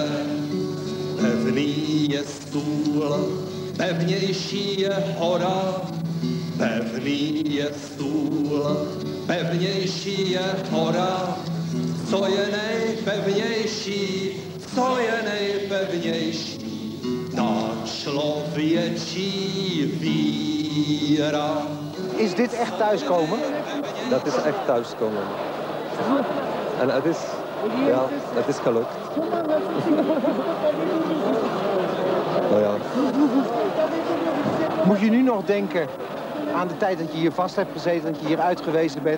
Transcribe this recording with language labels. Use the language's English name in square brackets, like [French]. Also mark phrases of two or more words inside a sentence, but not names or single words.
[Czech] Pevný je stůl, pevnější je hora, pevný je stůl, pevnější je hora, co je nejpevnější, co je nejpevnější, ta člověčí víra. [Dutch] Is dit echt thuiskomen? Dat is echt thuiskomen. En het is gelukt. Nou ja. Moet je nu nog denken aan de tijd dat je hier vast hebt gezeten, dat je hier uitgewezen bent?